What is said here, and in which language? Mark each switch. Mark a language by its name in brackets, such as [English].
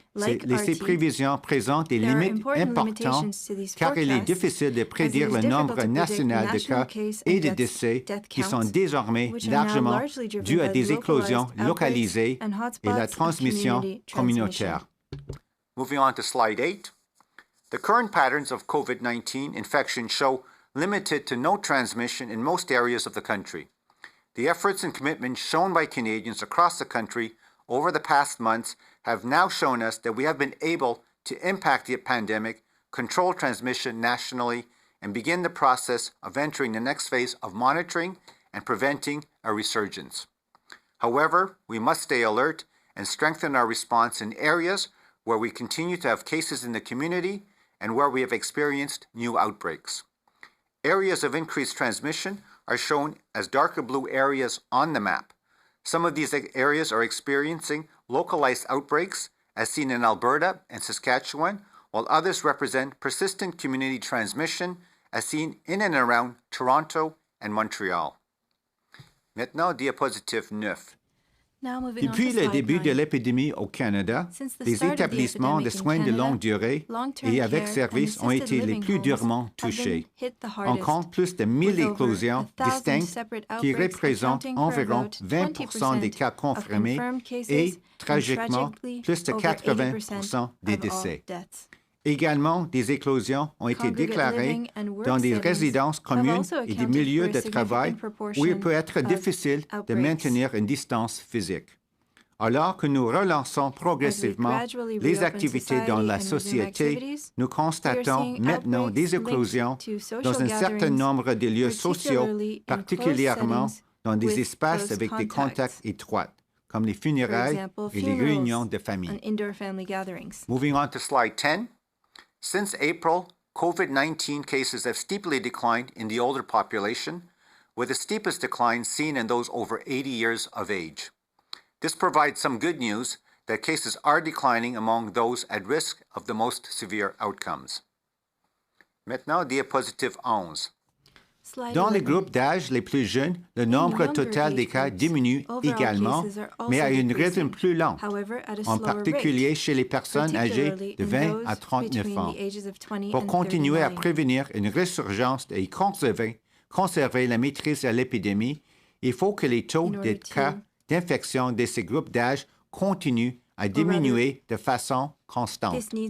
[French] Ces prévisions présentent des limites importantes car il est difficile de prédire le nombre national de cas et de décès qui sont désormais largement dus à des éclosions localisées et la transmission communautaire. [English] Moving on to slide 8. The current patterns of COVID-19 infection show limited to no transmission in most areas of the country. The efforts and commitment shown by Canadians across the country over the past months have now shown us that we have been able to impact the pandemic, control transmission nationally, and begin the process of entering the next phase of monitoring and preventing a resurgence. However, we must stay alert and strengthen our response in areas where we continue to have cases in the community and where we have experienced new outbreaks. Areas of increased transmission are shown as darker blue areas on the map. Some of these areas are experiencing localized outbreaks, as seen in Alberta and Saskatchewan, while others represent persistent community transmission, as seen in and around Toronto and Montreal. [French] Maintenant, diapositive 9. Depuis le début de l'épidémie au Canada, les établissements de soins de longue durée et avec services ont été les plus durement touchés. On compte plus de 1000 éclosions distinctes qui représentent environ 20% des cas confirmés et, tragiquement, plus de 80% des décès. Également, des éclosions ont été déclarées dans des résidences communes et des milieux de travail où il peut être difficile de maintenir une distance physique. Alors que nous relançons progressivement les activités dans la société, nous constatons maintenant des éclosions dans un certain nombre de lieux sociaux, particulièrement dans des espaces avec des contacts étroits, comme les funérailles et les réunions de famille. [English] Moving on to slide 10. Since April, COVID-19 cases have steeply declined in the older population, with the steepest decline seen in those over 80 years of age. This provides some good news that cases are declining among those at risk of the most severe outcomes. [French] Maintenant, diapositive 11. Dans les groupes d'âge les plus jeunes, le nombre total des cas diminue également, mais à un rythme plus lent, en particulier chez les personnes âgées de 20 à 39 ans. Pour continuer à prévenir une résurgence et conserver la maîtrise de l'épidémie, il faut que les taux de cas d'infection de ces groupes d'âge continuent à diminuer de façon constante.